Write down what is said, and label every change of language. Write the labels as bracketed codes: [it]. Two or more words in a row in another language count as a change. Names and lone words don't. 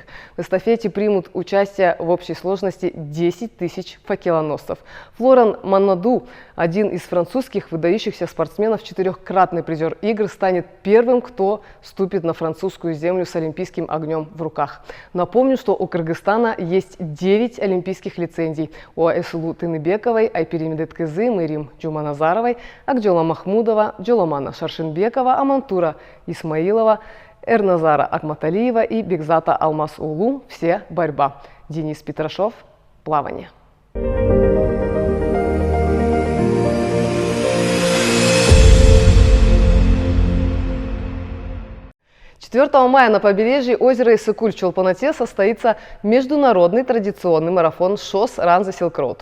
[ru] В эстафете примут участие в общей сложности 10 тысяч факелоносцев. Флоран Манаду, один из французских выдающихся спортсменов, 4-кратный призер игр, станет первым, кто ступит на французскую землю с олимпийским огнем в руках. Напомню, что у Кыргызстана есть 9 олимпийских лицензий. У Айсулу Тыныбековой, Айпери Медеткызы, Мэрим Джуманазаровой, Акджола Махмудова, Джоламана Шаршинбекова, Амантура Исмаилова, Эрназара Акматалиева и Бекзата Алмаз-Улу – все борьба. Денис Петрашов – плавание. 4 мая на побережье озера Иссык-Куль в Чолпон-Ате состоится международный традиционный марафон ШОС Run the Silk Road.